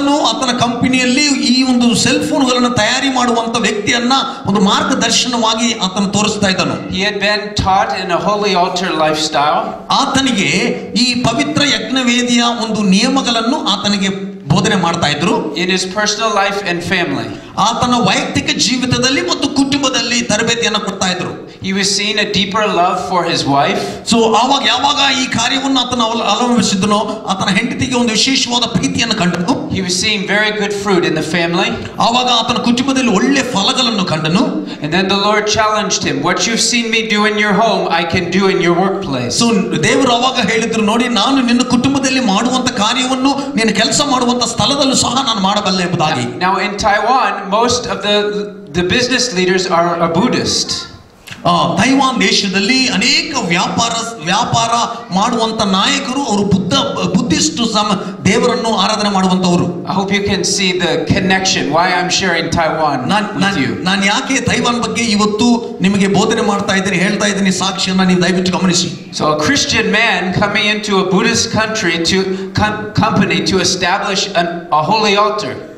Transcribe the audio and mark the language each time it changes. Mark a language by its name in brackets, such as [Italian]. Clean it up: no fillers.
[Kannada] ಆತನ ಕಂಪನಿಯಲ್ಲಿ ಈ ಒಂದು ಸೆಲ್ ಫೋನ್ಗಳನ್ನು ತಯಾರಿ ಮಾಡುವಂತ ವ್ಯಕ್ತಿಯನ್ನ ಒಂದು ಮಾರ್ಗದರ್ಶನವಾಗಿ ಆತನು ತೋರಿಸ್ತಾ ಇದ್ದನು. [English] He had been taught in a holy altar lifestyle. [Kannada] ಆತನಿಗೆ ಈ ಪವಿತ್ರ ಯಜ್ಞವೇದಿಯ ಒಂದು ನಿಯಮಗಳನ್ನು ಆತನಿಗೆ ಬೋಧನೆ ಮಾಡ್ತಾ ಇದ್ರು. [English] In his personal life and family. [Kannada] ಆತನ ವೈಯಕ್ತಿಕ ಜೀವಿತದಲ್ಲಿ ಮತ್ತು ಕುಟುಂಬದಲ್ಲಿ ತರಬೇತಿಯನ್ನು ಕೊಡ್ತಾ ಇದ್ರು. [English] He was seeing a deeper love for his wife. [Kannada] So ಯಾವಾಗ ಈ ಕಾರ್ಯವನ್ನು ಆತನ ಅವಲಂಬಿಸಿದನೋ ಆತನ ಹೆಂಡತಿಗೆ ಒಂದು ವಿಶೇಷವಾದ ಪ್ರೀತಿಯನ್ನು ಕಂಡನು. [English] He was seeing very good fruit in the family. [Kannada] ಆವಾಗ ಆತನ ಕುಟುಂಬದಲ್ಲಿ ಒಳ್ಳೆ ಫಲಗಳನ್ನು ಕಂಡನು. [English] And then the Lord challenged him, what you've seen me do in your home, I can do in your workplace. [Kannada] So ದೇವರು ಆವಾಗ ಹೇಳಿದ್ರು, ನೋಡಿ ನಾನು ನಿನ್ನ ಕುಟುಂಬದಲ್ಲಿ ಮಾಡುವಂತ ಕಾರ್ಯವನ್ನು ನೀನು ಕೆಲಸ ಮಾಡುವಂತ ಸ್ಥಳದಲ್ಲೂ ಸಹ ನಾನು ಮಾಡಬಲ್ಲೆ ಎಂಬುದಾಗಿ. [English] Now in Taiwan most of the business leaders are a Buddhist. [Kannada] Taiwan ದೇಶದಲ್ಲಿ ಅನೇಕ ವ್ಯಾಪಾರ ಮಾಡುವಂತ ನಾಯಕರು ಅವರು ಬುದ್ಧಿಸ್ಟ್ ದೇವರನ್ನು ಆರಾಧನೆ ಮಾಡುವಂತವರು. [English] I hope you can see the connection why I'm sharing Taiwan with you. [Kannada] ನಾನು ಯಾಕೆ ತೈವಾನ್ ಬಗ್ಗೆ ಇವತ್ತು ನಿಮಗೆ ಬೋಧನೆ ಮಾಡ್ತಾ ಇದ್ದೀನಿ ಹೇಳ್ತಾ ಇದ್ದೀನಿ ಸಾಕ್ಷಿಯನ್ನ ನೀವು ದಯವಿಟ್ಟು ಗಮನಿಸಿ. [English] So a Christian man coming into a Buddhist country to company to establish a holy altar.